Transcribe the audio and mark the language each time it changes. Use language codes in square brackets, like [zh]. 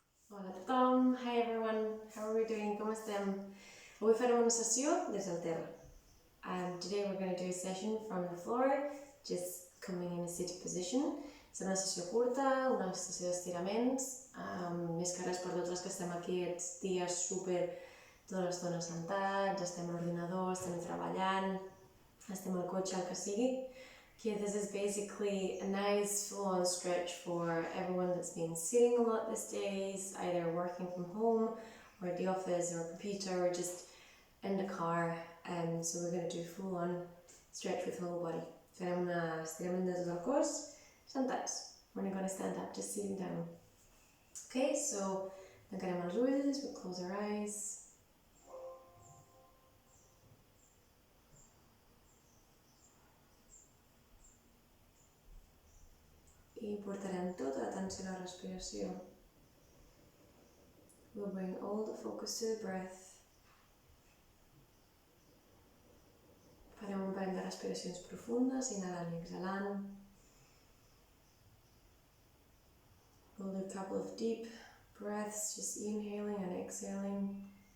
[ca] Hola tothom, [en] hi everyone, how are we doing? [ca] Com estem? Avui farem una sessió des del terra. [en] Today we're going to do a session from the floor, just coming in a seated position. [ca] Serà una sessió curta, una sessió d'estiraments, més que res per tots els que estem aquí aquests dies tota l'estona sentats, estem a l'ordinador, estem treballant, estem al cotxe, el que sigui. [en] Okay, this is basically a nice full-on stretch for everyone that's been sitting a lot these days, either working from home or at the office or a computer or just in the car. So we're going to do full-on stretch with whole body. [ca] Farem un estirament de tot el cos, sentats. [en] We're not going to stand up, just sitting down. Okay, so [ca] tancarem els ulls, [en] we'll close our eyes. [ca] I portarem tota l'atenció a la respiració. [en] We'll bring all the focus to the breath. [ca] Farem un parell de respiracions profundes, inhalant i exhalant. [en] We'll do a couple of deep breaths, just inhaling and exhaling.